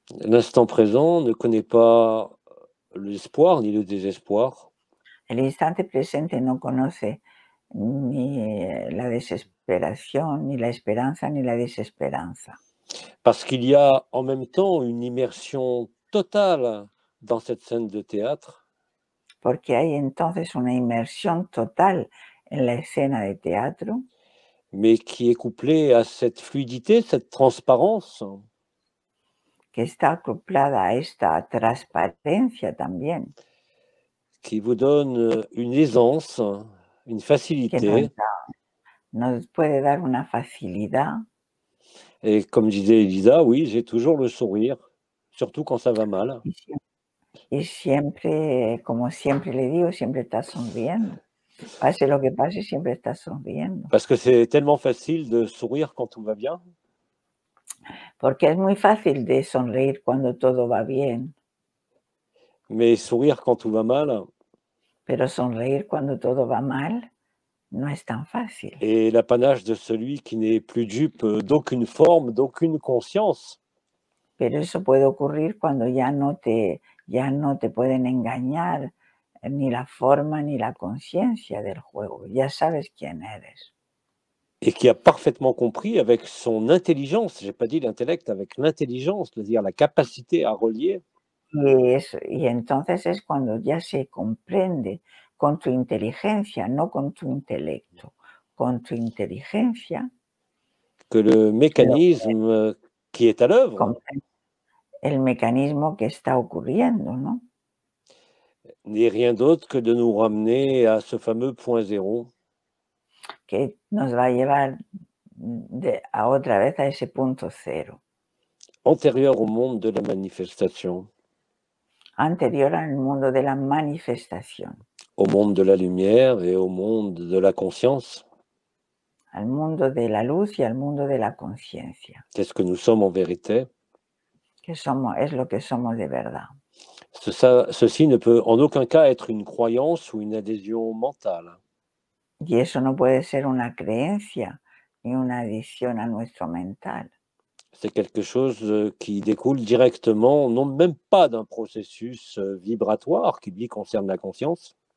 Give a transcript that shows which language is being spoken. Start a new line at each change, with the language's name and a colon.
French: L'instant présent ne connaît pas l'espoir ni le désespoir,
Spanish: El instante presente no conoce ni la desesperación, ni la esperanza, ni la desesperanza,
French: parce qu'il y a en même temps une immersion totale dans cette scène de théâtre,
Spanish: porque hay entonces una inmersión total en la escena de teatro,
French: mais qui est couplée à cette fluidité, cette transparence,
Spanish: que está acoplada a esta transparencia también,
French: qui vous donne une aisance, une
Spanish: que
French: facilité.
Spanish: nos puede dar una facilidad.
French: Et comme disait Elisa, oui, j'ai toujours le sourire, surtout quand ça va mal.
Spanish: Y, siem- y siempre, como siempre le digo, siempre estás sonriendo. Pase lo que pase, siempre estás sonriendo.
French: Parce que c'est tellement facile de sourire quand tout va bien.
Spanish: Porque es muy fácil de sonreír cuando todo va bien,
French: Mais sourire quand tout va mal
Spanish: pero sonreír cuando todo va mal no es tan fácil.
French: est l'apanage de celui qui n'est plus dupe d'aucune forme, d'aucune conscience.
Spanish: Pero eso puede ocurrir cuando ya no te pueden engañar ni la forma ni la conciencia del juego. Ya sabes quién eres.
French: Et qui a parfaitement compris avec son intelligence, j'ai pas dit l'intellect, avec l'intelligence, c'est-à-dire la capacité à relier,
Spanish: Y entonces es cuando ya se comprende con tu inteligencia, no con tu intelecto, con tu inteligencia,
French: que le
Spanish: lo
French: mécanisme qui est à l'œuvre
Spanish: comprende el mecanismo que está ocurriendo, ¿no?
French: n'est rien d'autre que de nous ramener à ce fameux point zéro,
Spanish: Que nos va a llevar a otra vez a ese punto cero,
French: antérieur au monde de la manifestation,
Spanish: anterior al mundo de la manifestación,
French: au monde de la lumière et au monde de la conscience.
Spanish: al mundo de la luz y al mundo de la conciencia,
French: C'est ce que nous sommes en vérité.
Spanish: es lo que somos de verdad.
French: Ceci ne peut en aucun cas être une croyance ou une adhésion mentale.
Spanish: Y eso no puede ser una creencia ni una adición a nuestro mental.
French: C'est quelque chose qui découle directement, non même pas d'un processus vibratoire qui lui concerne la conscience,